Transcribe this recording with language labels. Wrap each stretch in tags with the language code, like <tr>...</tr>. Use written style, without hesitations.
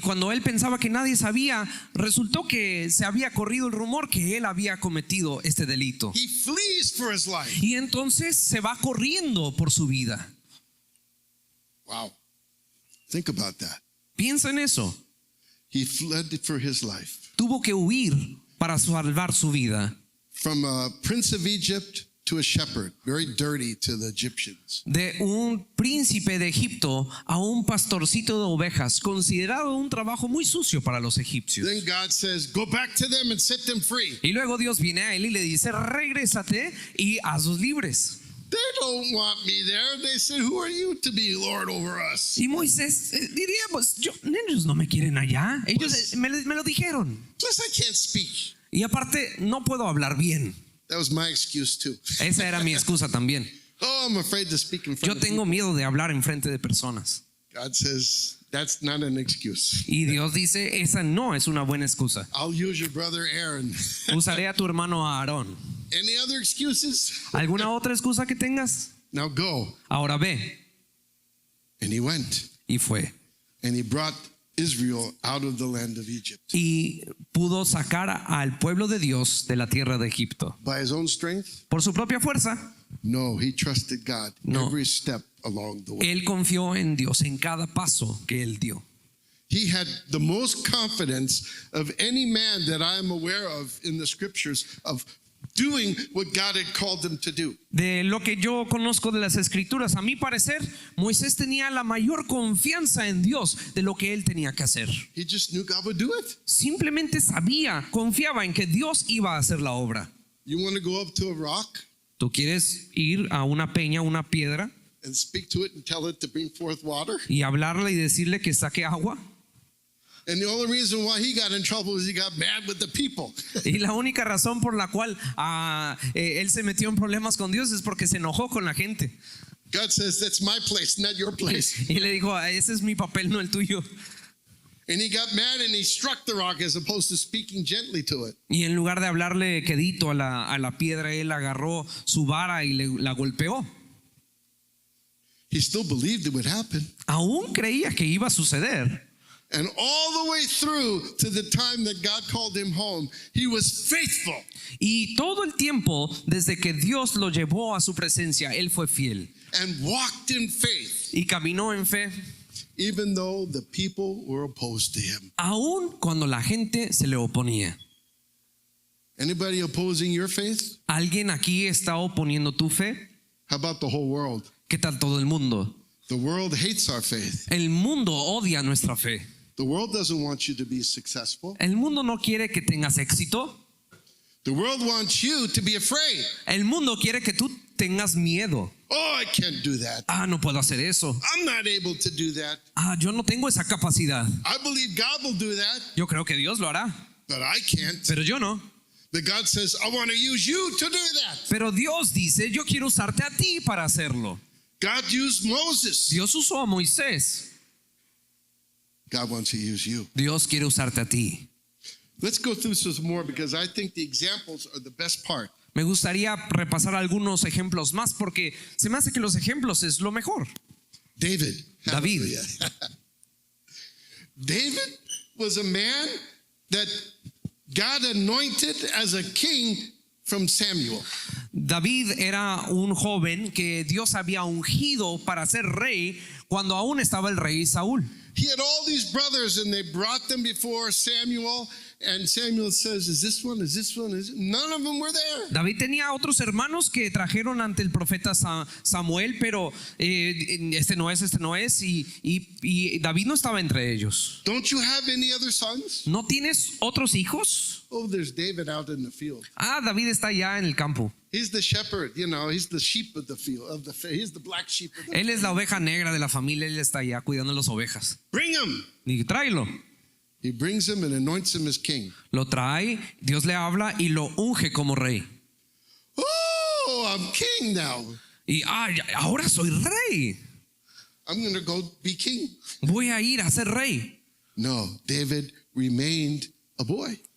<es>cuando él pensaba que nadie sabía, resultó que se había corrido el rumor que él había cometido este delito.</es> <en>He flees for his life.</en> <es>Y entonces se va corriendo por su vida.</es> <en>Wow. Think about that.</en> <es>Piensa en eso.</es> <en>He fled for his life.</en> <es>Tuvo que huir para salvar su vida.</es> <en>From a prince of Egypt to a shepherd, very dirty to the Egyptians.</en> <es>De un príncipe de Egipto a un pastorcito de ovejas, considerado un trabajo muy sucio para los egipcios.</es> <en>Then God says, go back to them and set them free.</en> <es>Y luego Dios viene a él y le dice, regrésate y hazlos libres.</es> <en>They don't want me there. They said, who are you to be Lord over us?</en> <es>Y Moisés diría, pues ellos no me quieren allá. Ellos me lo dijeron.</es> <en>Plus, I can't speak.</en> <es>Y aparte, no puedo hablar bien.</es> <en>That was my excuse too.</en> <es>Esa era mi excusa también.</es> <en>Oh, I'm afraid to speak in front</en> <es>Yo</es> <en>of</en> <es>tengo</es> <en>people.</en> <es>miedo de hablar en frente de personas.</es> <en>God says, that's not an excuse.</en> <es>Y Dios dice, esa no es una buena excusa.</es> <en>I'll use your brother Aaron.</en> <es>Usaré a tu hermano Aarón.</es> <en>Any other excuses?</en> <es>¿Alguna otra excusa que tengas?</es> <en>Now go.</en> <es>Ahora ve.</es> <en>And he went.</en> <es>Y fue.</es> <en>And he brought Israel out of the land of Egypt.</en> <es>Y pudo sacar al pueblo de Dios de la tierra de Egipto.</es> <en>By his own strength?</en> <es>¿Por su propia fuerza?</es> <en>No, he trusted God</en> <es>No.</es> <en>every step along the way.</en> <es>Él confió en Dios en cada paso que él dio.</es> <en>He had the most confidence of any man that I am aware of in the scriptures of doing what God had called him to do.</en> <es>De lo que yo conozco de las escrituras, a mi parecer, Moisés tenía la mayor confianza en Dios de lo que él tenía que hacer.</es> <en>He just knew God would do it.</en> <es>Simplemente sabía, confiaba en que Dios iba a hacer la obra.</es> <en>You want to go up to a rock</en> <es>¿Tú quieres ir a una peña, una piedra,</es> <en>and speak to it and tell it to bring forth water?</en> <es>y hablarle y decirle que saque agua?</es> <en>And the only reason why he got in trouble is he got mad with the people.</en> <es>Y la única razón por la cual él se metió en problemas con Dios es porque se enojó con la gente.</es> <en>God says, that's my place, not your place.</en> <es>Y le dijo, ese es mi papel, no el tuyo.</es> <en>And he got mad and he struck the rock as opposed to speaking gently to it.</en> <es>Y en lugar de hablarle quedito a la piedra, él agarró su vara y la golpeó.</es> <en>He still believed it would happen.</en> <es>Aún creía que iba a suceder.</es> <en>And all the way through to the time that God called him home, he was faithful.</en> <es>Y todo el tiempo, desde que Dios lo llevó a su presencia, él fue fiel.</es> <en>And walked in faith,</en> <es>Y caminó en fe,</es> <en>even though the people were opposed to him.</en> <es>aún cuando la gente se le oponía.</es> <en>Anybody opposing your faith?</en> <es>¿Alguien aquí está oponiendo tu fe?</es> <en>How about the whole world?</en> <es>¿Qué tal todo el mundo?</es> <en>The world hates our faith.</en> <es>El mundo odia nuestra fe.</es> <en>The world doesn't want you to be successful.</en> <es>El mundo no quiere que tengas éxito.</es> <en>The world wants you to be afraid.</en> <es>El mundo quiere que tú tengas miedo.</es> <en>Oh, I can't do that.</en> <es>No puedo hacer eso.</es> <en>I'm not able to do that.</en> <es>Yo no tengo esa capacidad.</es> <en>I believe God will do that,</en> <es>Yo creo que Dios lo hará,</es> <en>but I can't.</en> <es>pero yo no.</es> <en>But God says, I want to use you to do that.</en> <es>Pero Dios dice, yo quiero usarte a ti para hacerlo.</es> <en>God used Moses.</en> <es>Dios usó a Moisés.</es> <en>God wants to use you.</en> <es>Dios quiere usarte a ti.</es> <en>Let's go through some more because I think the examples are the best part.</en> <es>Me gustaría repasar algunos ejemplos más porque se me hace que los ejemplos es lo mejor.</es> <en>David.</en> <es>David.</es> <en>Hallelujah. David was a man that God anointed as a king from Samuel.</en> <es>David era un joven que Dios había ungido para ser rey cuando aún estaba el rey Saúl.</es> <en>He had all these brothers and they brought them before Samuel, and Samuel says, is this one? Is this one? None of them were there.</en> <es>David tenía otros hermanos que trajeron ante el profeta Samuel, pero este no es, y David no estaba entre ellos.</es> <en>Don't you have any other sons?</en> <es>¿No tienes otros hijos?</es> <en>Oh, there's David out in the field.</en> <es>David está allá en el campo.</es> <en>He's the shepherd, he's the sheep of the field. He's the black sheep of the</en> <es>Él es la oveja negra de la familia, él está allá cuidando las ovejas.</es> <en>Bring him.</en> <es>Y tráelo.</es> <en>He brings him and anoints him as king.</en> <es>Lo trae, Dios le habla y lo unge como rey.</es> <en>Oh, I'm king now.</en> <es>Y ahora soy rey.</es> <en>I'm going to go be king.</en> <es>Voy a ir a ser rey.</es> <en>No, David remained a boy.</en>